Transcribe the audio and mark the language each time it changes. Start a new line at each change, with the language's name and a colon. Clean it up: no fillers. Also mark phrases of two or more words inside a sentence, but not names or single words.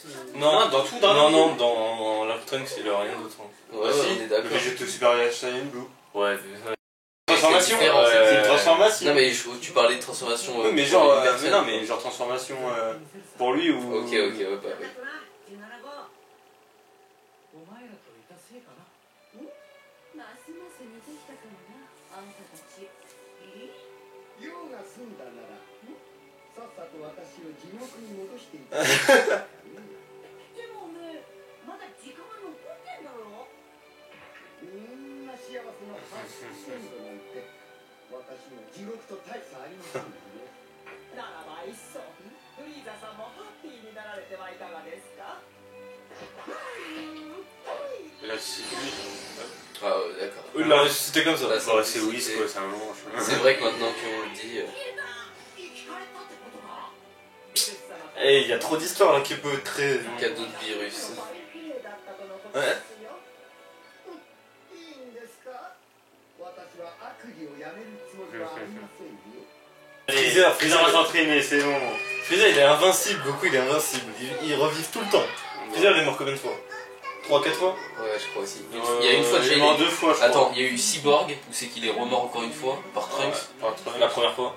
French: Non, dans tout, non, dans Lark Trunks il a rien d'autre. Ouais, Bah, si, on est d'accord. Le Végéto Super Saiyan Blue. Ouais, Transformation. différent, ouais. C'est une transformation. transformation. Non mais tu parlais de transformation. Oui, mais pour genre, une personne, non, mais genre transformation pour lui ou. Ok, ouais, bah oui.
Japanese: ますます似てきたかもな、あんたたち。用が済んだなら、さっさと私を地獄に戻していた。でもおめえ、まだ時間が残ってんだろ。みんな幸せの80%なんて、私の地獄と大差ありませんよね。ならばいっそフリーザさんもハッピーになられてはいかがですか。
French: Là, c'est lui. Ah ouais, d'accord. Là, c'était comme ça. Là, Ouais, c'est Whis, quoi, c'est un ange. C'est vrai que maintenant qu'on le dit. Eh, il y a trop d'histoires là qui peut être très. Cadeau de virus. Ouais.
Japanese: いいんですか？私は悪意をやめるつもりはありませんよ。
French: Freezer, Freezer va s'entraîner, c'est bon. Freezer il est invincible, Goku il est invincible. Ils revivent tout le temps. Freezer il est mort combien de fois 3-4 fois? Ouais, je crois aussi. Il y a une fois déjà. Il est mort 2 fois, je crois. Attends, il y a eu Cyborg, où c'est qu'il est remort encore une fois, par Trunks. Par Trunks. La première fois.